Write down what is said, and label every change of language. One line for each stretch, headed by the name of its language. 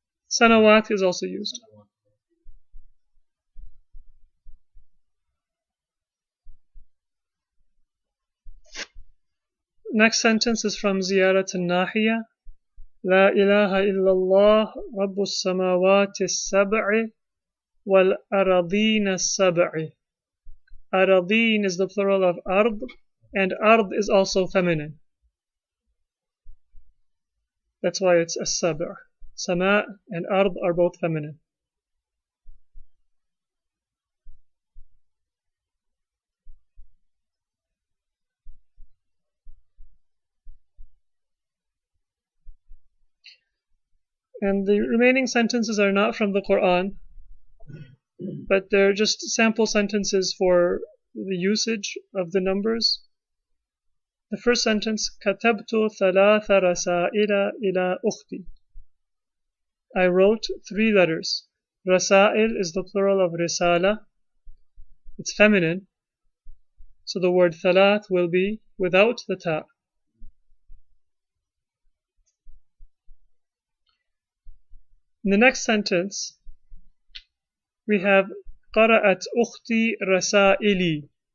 English: Sanawat is also used. Next sentence is from Ziyarat al-Nahiya.
Arabic: لا إله إلا الله رب السماوات السبع والأراضين السبع.
English: Aradin is the plural of ard, and ard is also feminine. That's why it's as-sab'. Sama and ard are both feminine. And the remaining sentences are not from the Quran, but they're just sample sentences for the usage of the numbers. The first sentence,
Arabic: كتبت 3 رسائل إلى أختي.
English: I wrote 3 letters. Rasail is the plural of risala. It's feminine. So the word thalath will be without the ta. In the next sentence, we have
Arabic: قرأت أختي رسائلي.